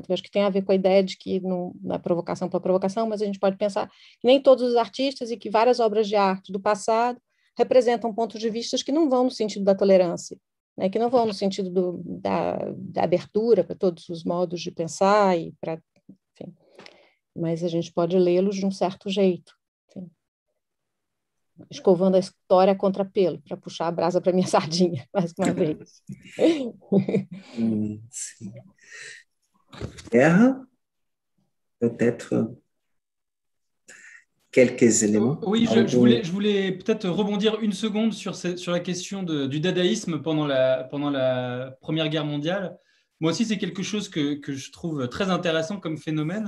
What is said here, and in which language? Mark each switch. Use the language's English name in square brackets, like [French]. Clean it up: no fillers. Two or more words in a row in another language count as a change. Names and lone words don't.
[Portuguese] Eu acho que tem a ver com a ideia de que não é provocação para provocação, mas a gente pode pensar que nem todos os artistas e que várias obras de arte do passado representam pontos de vista que não vão no sentido da tolerância, né, que não vão no sentido da abertura para todos os modos de pensar enfim, mas a gente pode lê-los de um certo jeito, enfim, escovando a história contra pelo, para puxar a brasa para minha sardinha, mais uma vez. Sim. Guerra, [French] peut-être quelques éléments. Oui, je voulais peut-être rebondir une seconde sur la question du dadaïsme pendant la Première Guerre mondiale. Moi aussi, c'est quelque chose que je trouve très intéressant comme phénomène.